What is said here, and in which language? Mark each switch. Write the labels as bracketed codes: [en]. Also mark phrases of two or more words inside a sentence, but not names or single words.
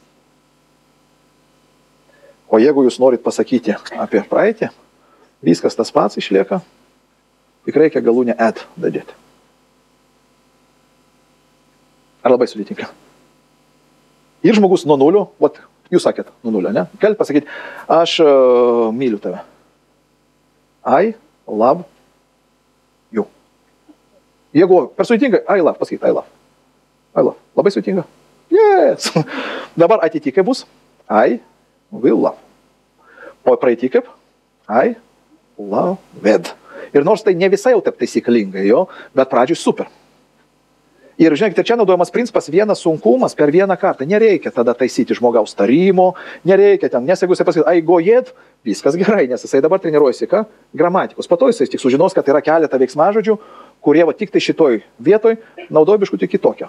[lt] O jeigu jūs norit pasakyti apie praeitį, viskas tas pats išlieka, tik reikia galūnę add dadėti. Ar labai sudėtinga? Ir žmogus nuo nulio, vat, jūs sakėt nuo nulio, ne? Galit pasakyti, aš myliu tave. [en] I love you. [lt] Jeigu per sudėtinga, [en] I love, pasakyti, I love. I love. [lt] Labai sudėtinga. Yes. Dabar ateity kaip bus? [en] I will love. [lt] O praeity kaip? [en] I loved. [lt] Ir nors tai ne visai jau taip taisyklingai, jo, bet pradžiui super. Ir žinokite, čia naudojamas principas vienas sunkumas per vieną kartą. Nereikia tada taisyti žmogaus tarimo, nereikia ten, nes jeigu jisai pasakys, ai gojėt, viskas gerai, nes jisai dabar treniruojasi ką? Gramatikos. Po to jisai tik sužinos, kad yra keletą veiksmažodžių, kurie va tik tai šitoj vietoj naudoja biškutį kitokią.